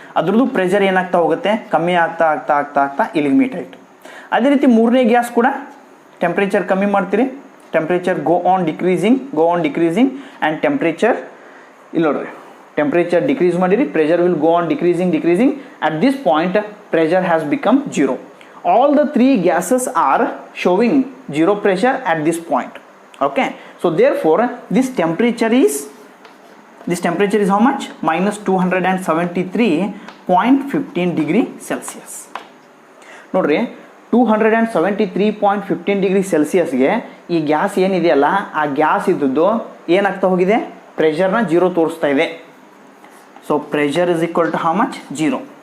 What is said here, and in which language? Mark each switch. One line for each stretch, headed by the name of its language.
Kannada: ಅದ್ರದ್ದು ಪ್ರೆಷರ್ ಏನಾಗ್ತಾ ಹೋಗುತ್ತೆ? ಕಮ್ಮಿ ಆಗ್ತಾ ಆಗ್ತಾ ಆಗ್ತಾ ಆಗ್ತಾ ಇಲ್ಲಿಗೆ ಮೀಟ್ ಆಯಿತು. ಅದೇ ರೀತಿ ಮೂರನೇ ಗ್ಯಾಸ್ ಕೂಡ ಟೆಂಪ್ರೇಚರ್ ಕಮ್ಮಿ ಮಾಡ್ತೀರಿ,
English: temperature go on decreasing
Kannada: and temperature ಇಲ್ಲಿ ನೋಡ್ರಿ, ಟೆಂಪ್ರೇಚರ್ ಡಿಕ್ರೀಸ್ ಮಾಡಿರಿ,
English: Pressure will go on decreasing. At this point pressure has become 0. All the 3 gases are showing 0 pressure at this point. Okay, so therefore this temperature is how much? -273.15 degree Celsius.
Kannada: ನೋಡ್ರಿ 273.15 degree ಸೆಲ್ಸಿಯಸ್ಗೆ ಈ gas ಏನಿದೆಯಲ್ಲ, ಆ gas ಇದ್ದದ್ದು ಏನಾಗ್ತಾ ಹೋಗಿದೆ? ಪ್ರೆಷರ್ನ 0 ತೋರಿಸ್ತಾ ಇದೆ.
English: So pressure is equal to how much? 0.